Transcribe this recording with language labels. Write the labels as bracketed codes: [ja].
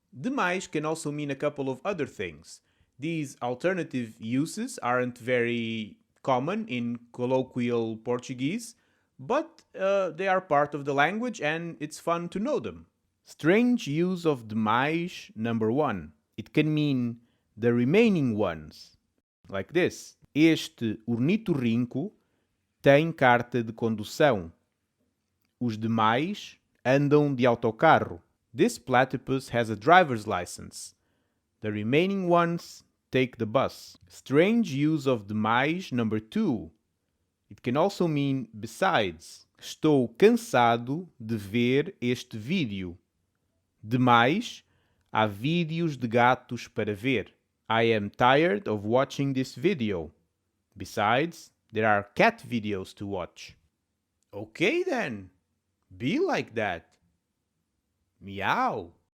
[en] Demais can also mean a couple of other things. These alternative uses aren't very common in colloquial Portuguese, but they are part of the language and it's fun to know them. Strange use of demais number 1. It can mean the remaining ones. Like this. [pt] Este ornitorrinco tem carta de condução. Os demais andam de autocarro. [en] This platypus has a driver's license. The remaining ones take the bus. Strange use of demais number 2. It can also mean besides. [pt] Estou cansado de ver este vídeo. Demais, há vídeos de gatos para ver. [en] I am tired of watching this video. Besides, there are cat videos to watch. Okay then, be like that. Meow.